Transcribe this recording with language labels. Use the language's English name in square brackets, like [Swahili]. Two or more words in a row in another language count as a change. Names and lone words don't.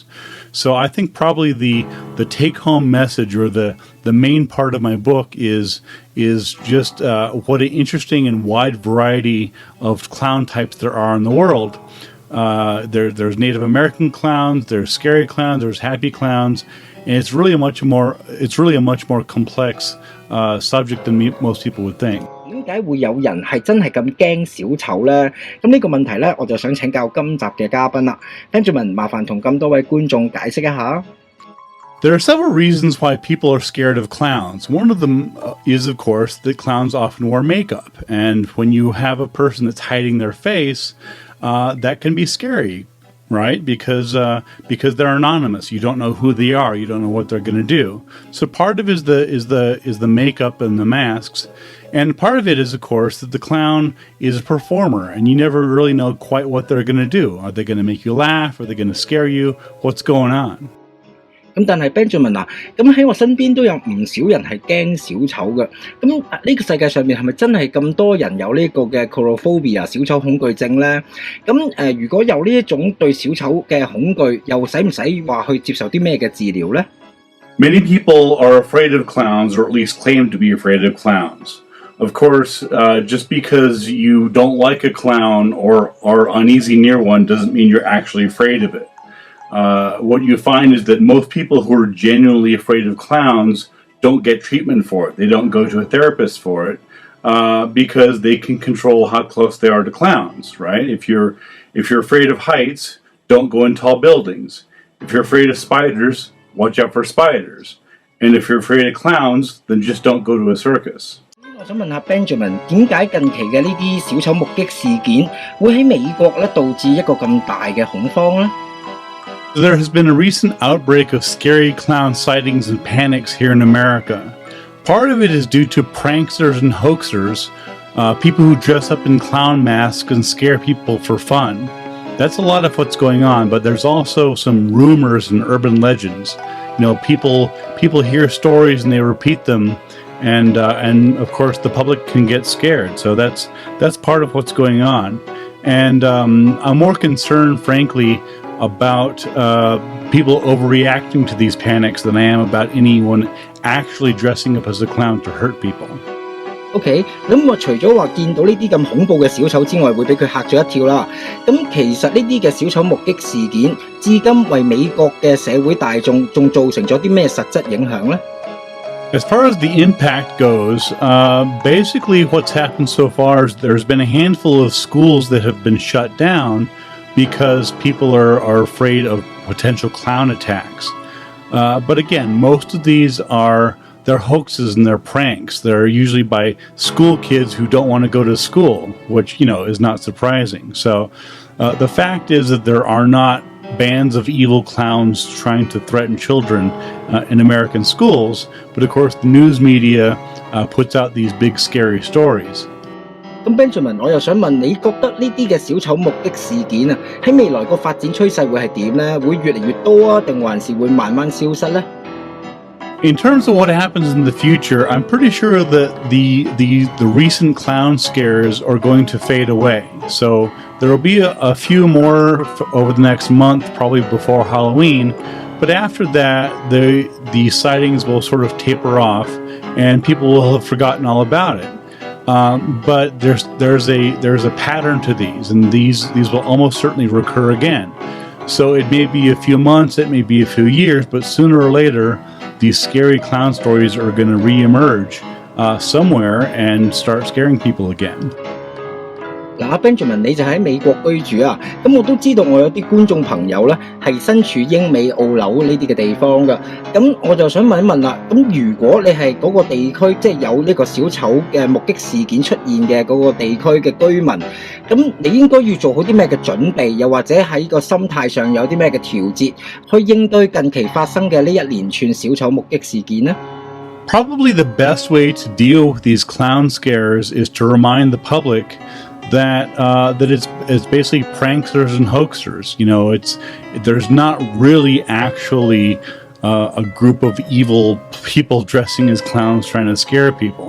[English] So I think probably the take-home message or the main part of my book is just what an interesting and wide variety of clown types there are in the world. There's Native American clowns, there's scary clowns, there's happy clowns, and it's really a much more complex subject than most people would think. [Cantonese] 點解會有人係真係咁驚小丑呢？咁呢個問題呢，我就想請教今集嘅嘉賓啦 ，Benjamin， 麻煩同咁多位觀眾解釋一下。 [English] There are several reasons why people are scared of clowns. One of them is, of course, that clowns often wear makeup, and when you have a person that's hiding their face, that can be scary, right? Because they're anonymous. You don't know who they are. You don't know what they're going to do. So part of it is the makeup and the masks, and part of it is, of course, that the clown is a performer, and you never really know quite what they're going to do. Are they going to make you laugh? Are they going to scare you? What's going on? [Cantonese] 咁但係 Benjamin 啊，咁喺我身邊都有唔少人係驚小丑嘅。咁呢個世界上面係咪真係咁多人有呢個嘅 Coulrophobia 小丑恐懼症呢？咁如果有呢一種對小丑嘅恐懼，又使唔使話去接受啲咩嘅治療呢？ [English] Many people are afraid of clowns, or at least claim to be afraid of clowns. Of course, just because you don't like a clown or are uneasy near one doesn't mean you're actually afraid of it. What you find is that most people who are genuinely afraid of clowns don't get treatment for it. They don't go to a therapist for it because they can control how close they are to clowns, right? If you're afraid of heights, don't go in tall buildings. If you're afraid of spiders, watch out for spiders. And if you're afraid of clowns, then just don't go to a circus. [Cantonese] 我想問下 Benjamin， 點解近期嘅呢啲小丑目擊事件會喺美國咧導致一個咁大嘅恐慌呢？ [English] There has been a recent outbreak of scary clown sightings and panics here in America. Part of it is due to pranksters and hoaxers, people who dress up in clown masks and scare people for fun. That's a lot of what's going on, but there's also some rumors and urban legends. You know, people hear stories and they repeat them, and of course the public can get scared. So that's part of what's going on. And I'm more concerned, frankly, about people overreacting to these panics than I am about anyone actually dressing up as a clown to hurt people. [Cantonese] OK， 咁我除咗話見到呢啲咁恐怖嘅小丑之外，會俾佢嚇咗一跳啦。咁其實呢啲嘅小丑目擊事件，至今為美國嘅社會大眾仲造成咗啲咩實質影響呢？ [English] As far as the impact goes, basically what's happened so far is there's been a handful of schools that have been shut down because people are afraid of potential clown attacks. But again, most of these they're hoaxes and they're pranks. They're usually by school kids who don't want to go to school, which, is not surprising. So the fact is that there are not bands of evil clowns trying to threaten children in American schools, but of course the news media puts out these big scary stories. [Cantonese] 咁 Benjamin， 我又想問你覺得呢啲嘅小丑目擊事件啊，喺未來個發展趨勢會係點呢？會越嚟越多啊，定還是會慢慢消失呢？ [English] In terms of what happens in the future, I'm pretty sure that the recent clown scares are going to fade away. So there will be a few more over the next month, probably before Halloween. But after that, the sightings will sort of taper off, and people will have forgotten all about it. But there's a pattern to these, and these will almost certainly recur again. So it may be a few months, it may be a few years, but sooner or later, these scary clown stories are going to reemerge somewhere and start scaring people again. [Cantonese] 嗱，Benjamin 你就喺美國居住啊，咁我都知道我有啲觀眾朋友咧係身處英美澳紐呢啲嘅地方噶，咁我就想問一問啦，咁如果你係嗰個地區即係有呢個小丑嘅目擊事件出現嘅嗰個地區嘅居民，咁你應該要做好啲咩嘅準備，又或者喺個心態上有啲咩嘅調節，去應對近期發生嘅呢一連串小丑目擊事件呢？ [English] Probably the best way to deal with these clown scares is to remind the public that it's basically pranksters and hoaxers. There's not really actually a group of evil people dressing as clowns trying to scare people.